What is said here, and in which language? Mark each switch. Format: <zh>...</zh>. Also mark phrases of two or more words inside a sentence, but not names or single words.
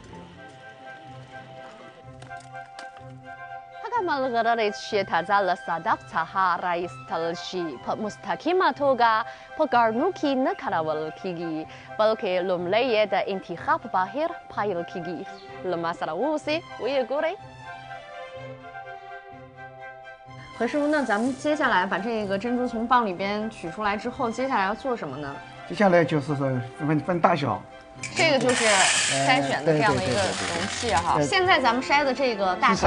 <ps>هغه ملغلرې چې تازه له صدف څخه راایستل شي په مستقیمه توګه په ګاڼو کې نه کارول کېږي، بلکې لومړی یې د انتخاب بهیر پیل کېږي. له ما سره واوسئ ویې ګورئ.</ps> <zh>何师傅，那咱们接下来把这个珍珠从蚌里边取出来之后，接下来要做什么呢？接下来就是说分大小。这个就是筛选的这样的一个容器哈。现在咱们筛的这个大小</zh>